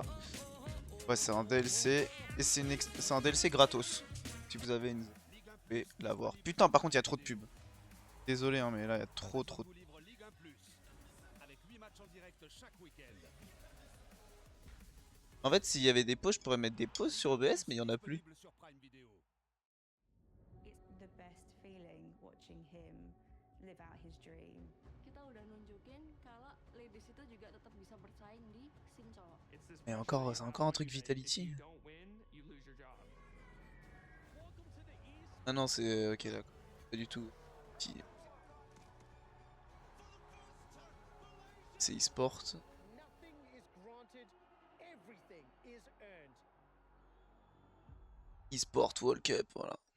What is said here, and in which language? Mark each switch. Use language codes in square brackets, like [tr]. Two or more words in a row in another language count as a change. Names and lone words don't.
[fr] Ouais, c'est un DLC, et c'est un DLC gratos. Si vous avez une... Vous pouvez l'avoir. Putain, par contre, il y a trop de pubs. Désolé, hein, mais là, il y a trop de... En fait, s'il y avait des pauses, je pourrais mettre des pauses sur OBS, mais il y en a plus. [en] It's the best feeling watching him live out his dream. [id] Kita udah nunjukin kalau ladies itu juga tetap bisa bersaing di scene cowok. [fr] Et encore, c'est encore un truc Vitality. Ah non, c'est... Ok, d'accord. Pas du tout. C'est e-sport. E-sport World Cup, voilà.